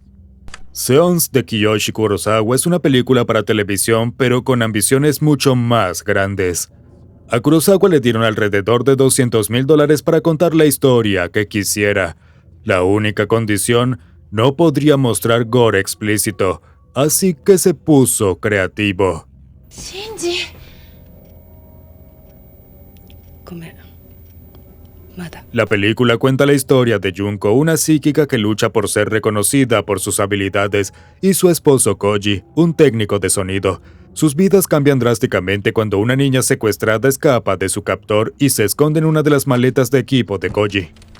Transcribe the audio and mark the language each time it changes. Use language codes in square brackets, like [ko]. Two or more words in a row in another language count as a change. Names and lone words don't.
[es] Seance de Kiyoshi Kurosawa es una película para televisión, pero con ambiciones mucho más grandes. A Kurosawa le dieron alrededor de $200,000 para contar la historia que quisiera. La única condición: no podría mostrar gore explícito, así que se puso creativo. [ja] シンジごめんまだ [es] La película cuenta la historia de Junko, una psíquica que lucha por ser reconocida por sus habilidades, y su esposo Koji, un técnico de sonido. Sus vidas cambian drásticamente cuando una niña secuestrada escapa de su captor y se esconde en una de las maletas de equipo de Koji.